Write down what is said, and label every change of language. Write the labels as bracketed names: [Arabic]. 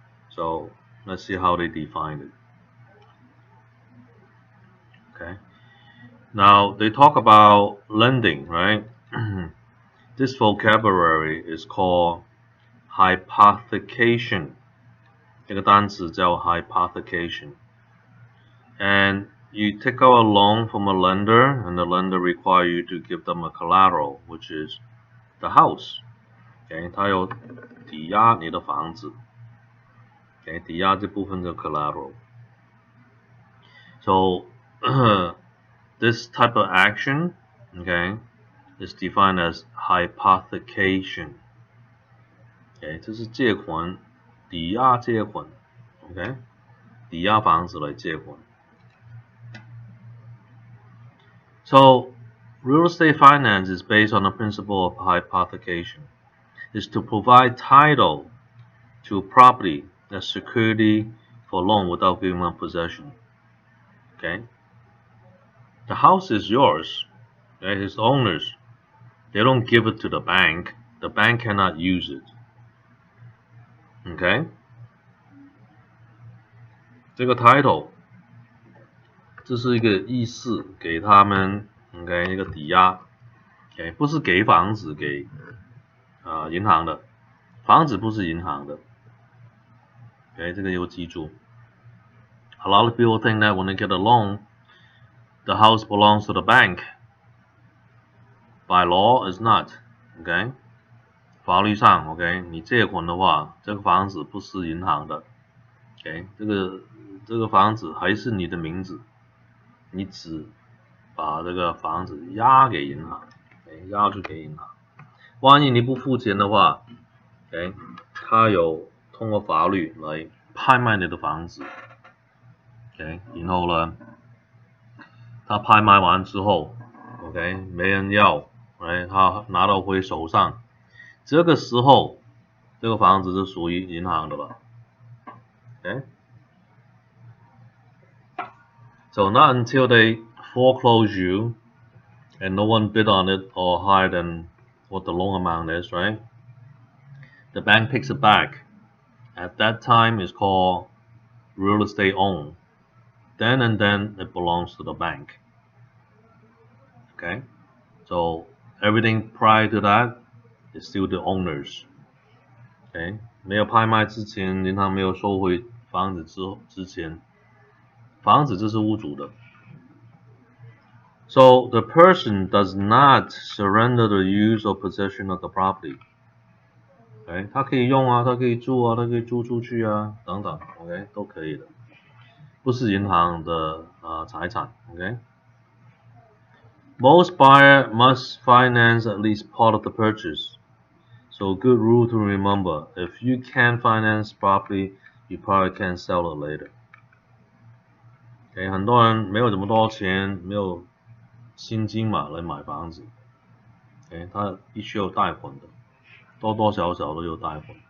[English] So let's see how they define it. Okay. Now they talk about lending, right? This vocabulary is called hypothecation. [Chinese] 这个单词叫 hypothecation. [English] And you take out a loan from a lender, and the lender require you to give them a collateral, which is the house. [Chinese] Okay, 它有抵押你的房子。Okay, 抵押这部分的 collateral. [English] So this type of action, okay, is defined as hypothecation. [Chinese] Okay, 这是借款，抵押借款。Okay, 抵押房子来借款。 [English] So real estate finance is based on the principle of hypothecation. Is to provide title to property as security for loan without giving up possession. Okay, the house is yours. Okay, its owners, they don't give it to the bank. The bank cannot use it. [Chinese] Okay, 这个 title 这是一个意思，给他们 OK 一个抵押 OK 不是给房子给银行的，房子不是银行的 OK 这个要记住。 [English] A lot of people think that when they get a loan, the house belongs to the bank. By law, it's not. [Chinese] OK 法律上 OK 你借款的话，这个房子不是银行的 OK 这个房子还是你的名字，你只把这个房子押给银行 OK 押去给银行，万一你不付钱的话 OK 他有通过法律来拍卖你的房子 OK 然后呢他拍卖完之后 OK 没人要 OK 他拿到回手上，这个时候这个房子是属于银行的了 [English] OK So not until they foreclose you and no one bid on it or higher than what the loan amount is, right? The bank picks it back. At that time, it's called real estate owned. Then and then, it belongs to the bank. Okay? So everything prior to that is still the owners. Okay? [Chinese] 没有拍卖之前，银行没有收回房子之前，房子这是屋主的。 [English] So the person does not surrender the use or possession of the property. [Chinese] OK， 他可以用啊，他可以住啊，他可以租出去啊，等等 ，OK 都可以的，不是银行的财产 ，OK。 [English] Most buyer must finance at least part of the purchase. So good rule to remember. If you can't finance properly, you probably can't sell it later. [Chinese] Okay, 很多人没有这么多钱，没有薪金嘛来买房子。 Okay, 他必须有贷款的，多多少少都有贷款。